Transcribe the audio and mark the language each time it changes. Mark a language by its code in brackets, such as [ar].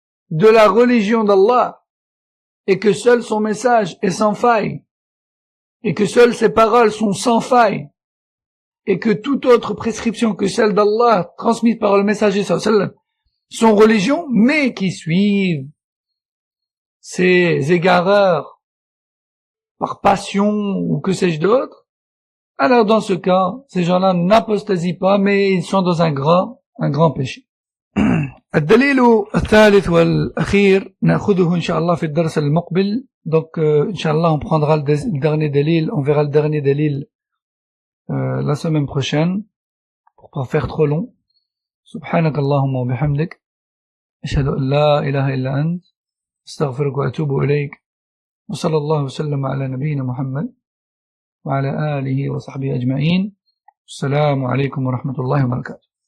[fr] de la religion d'Allah, et que seul son message est sans faille, et que seules ses paroles sont sans faille, et que toute autre prescription que celle d'Allah transmise par le messager sallallahu alayhi wa sallam sont religion, mais qui suivent ces égareurs par passion ou que sais-je d'autre, alors dans ce cas, ces gens-là n'apostasient pas, mais ils sont dans un grand péché. [ar] الدليل الثالث والأخير نأخذه إن شاء الله في الدرس المقبل. [fr] Donc إن شاء الله on prendra le dernier دليل, on verra le dernier دليل la semaine prochaine pour pas faire trop long. [ar] سبحانك اللهم وبحمدك أشهد أن لا إله إلا أنت أستغفرك وأتوب إليك وصلى الله وسلم على نبينا محمد وعلى آله وصحبه أجمعين. السلام عليكم ورحمة الله وبركاته.